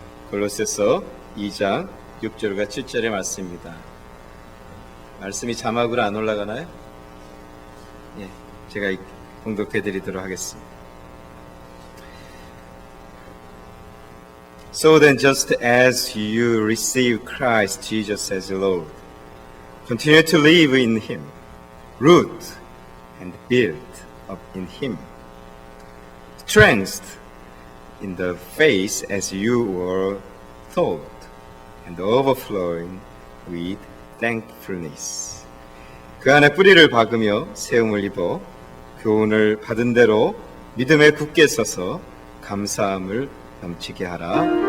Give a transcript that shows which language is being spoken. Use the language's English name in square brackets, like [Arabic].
[Korean] 골로새서 2장 6절과 7절의 말씀입니다. 말씀이 자막으로 안 올라가나요? 예, 제가 봉독해 드리도록 하겠습니다. [English] So then, just as you receive Christ Jesus as Lord, continue to live in Him, root and build up in Him, strengthened in the faith as you were taught, and overflowing with thankfulness. [Korean] 그 안에 뿌리를 박으며 세움을 입어 교훈을 받은 대로 믿음에 굳게 서서 감사함을 넘치게 하라.